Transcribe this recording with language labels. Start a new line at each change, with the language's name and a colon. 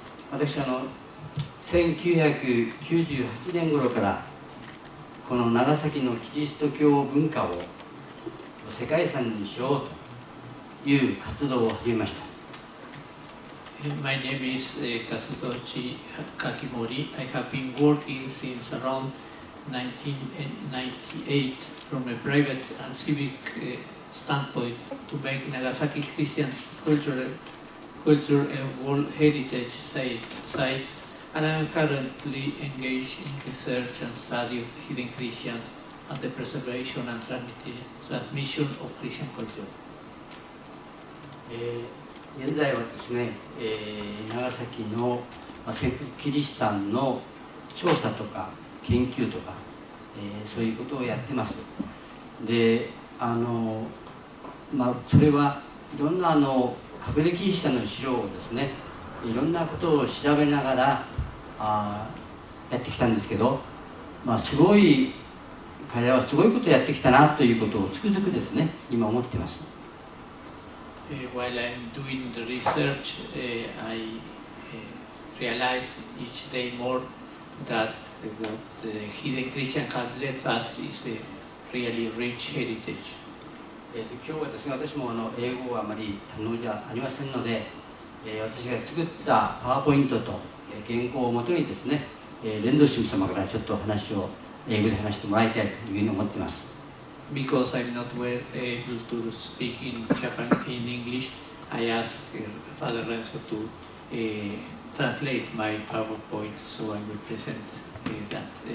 Japanese: 私1998年頃からこの長崎のキリスト教文化を世界遺産にしようという活動を始めました。
English: My name is Kazutoshi Kakimori. I have been working since around 1998 from a private and civic standpoint to make Nagasaki Christian culture a World Heritage Site, and I am currently engaged in research and study of hidden Christians and the preservation and transmission of Christian culture.
Japanese: 現在はですね、長崎の潜伏キリシタンの調査とか研究とか、そういうことをやってます。で、それはいろんな隠れキリシタンの資料をですね、いろんなことを調べながらやってきたんですけど、すごい彼らはすごいことをやってきたなということをつくづくですね、今思っています。
English: While I'm doing the research, I realize each day more that what the hidden Christian have left us is a really rich heritage.
Japanese: 今日はですね、私も英語はあまり堪能じゃありませんので、私が作ったパワーポイントと原稿をもとにですね、連藤神様からちょっと話を英語で話してもらいたいというふうに思っています。
English: Because I'm not well able to speak in English, I asked Father Renzo to translate my PowerPoint, so I will present that.